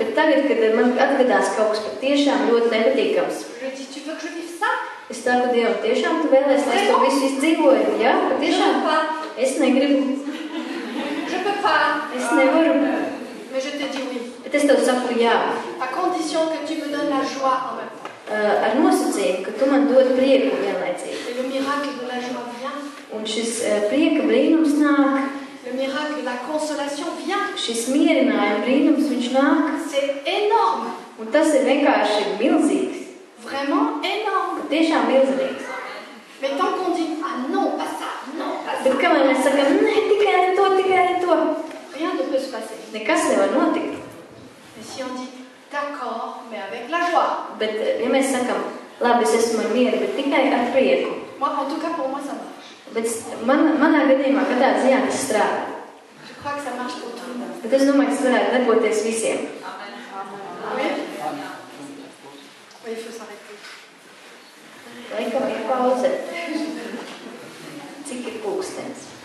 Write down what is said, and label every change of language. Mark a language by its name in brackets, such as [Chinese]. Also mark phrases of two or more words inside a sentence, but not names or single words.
[Latvian] Bet tagad, kad man atgadās kaut kas patiešām ļoti nepatīkams, [French] je dis, tu veux que je vive ça? [Latvian] es saku Dievam, tiešām tu vēlies, lai es to visu izdzīvoju? Jā, [French] Je [Latvian] patiešām. [French] peux pas. [Latvian] Es negribu. [French] Je peux pas. [Latvian] Es nevaru. [French] Mais je te dis oui. [Latvian] Bet es tev saku jā. [French] À condition que tu me donnes la joie en même temps. [Latvian] Ar nosacījumu, ka tu man dod prieku vienlaicīgi. [French] Et le miracle de la joie vient. [Latvian] Un šis prieka brīnums nāk. [French] Le miracle de la consolation vient. [Latvian] Šis mierinājuma brīnums, viņš nāk. [French] C'est énorme. [Latvian] Un tas ir vienkārši milzīgs. [French] Vraiment énorme. [Latvian] Tiešām milzīgs. [French] Mais tant qu'on dit, ah non, pas ça, non, pas ça, [Latvian] Bet kamēr mēs sakam, ne, tikai ne to, [French] rien ne peut se passer. [Latvian] nekas nevar notikt. [French] Mais si on dit, d'accord, mais avec la joie. [Latvian] Bet, ja mēs sakam, labi, es esmu ar mieru, bet tikai ar prieku. [French] Moi, en tout cas, pour moi, ça marche. [Latvian] Bet manā gadījumā, katrā ziņā tas strādā. [French] Je crois que ça marche pour tout le monde. [Latvian] Bet es domāju, ka tas varētu darboties visiem. [French] Oui? Oui, il faut s'arrêter. [Latvian] Laikam ir pauze. Cik ir pulkstens?